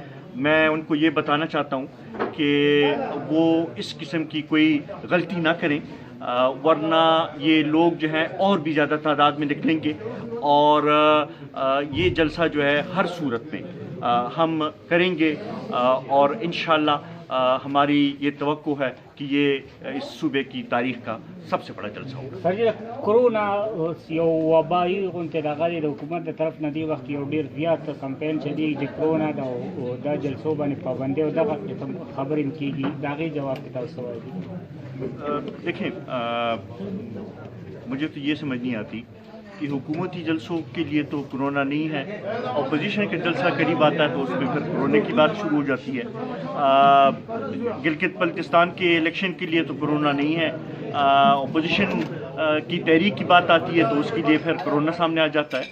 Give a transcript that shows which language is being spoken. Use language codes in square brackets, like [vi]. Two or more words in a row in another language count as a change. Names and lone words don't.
[ur] میں ان کو یہ بتانا چاہتا ہوں کہ وہ اس قسم کی کوئی غلطی نہ کریں, ورنہ یہ لوگ جو ہیں اور بھی زیادہ تعداد میں نکلیں گے, اور یہ جلسہ جو ہے ہر صورت میں ہم کریں گے, اور انشاءاللہ ہماری یہ توقع ہے کہ یہ اس صوبے کی تاریخ کا سب سے بڑا جلسہ ہوگا. [ps] سر کرونا یو وبائی غونډه دغه د حکومت د طرف نه دی وخت یو ډیر زیات کمپین چلی چې کرونا دا جلسو باندې پابندي او دغه خبرې کیږي, دا غي جواب کې تاسو وایي. [ur] دیکھیں, مجھے تو یہ سمجھ نہیں آتی کہ حکومتی جلسوں کے لیے تو کرونا نہیں ہے, اپوزیشن کا جلسہ قریب آتا ہے تو اس میں پھر کرونے کی بات شروع ہو جاتی ہے. گلگت بلتستان کے الیکشن کے لیے تو کرونا نہیں ہے, اپوزیشن کی تحریک کی بات آتی ہے تو اس کے لیے پھر کرونا سامنے آ جاتا ہے.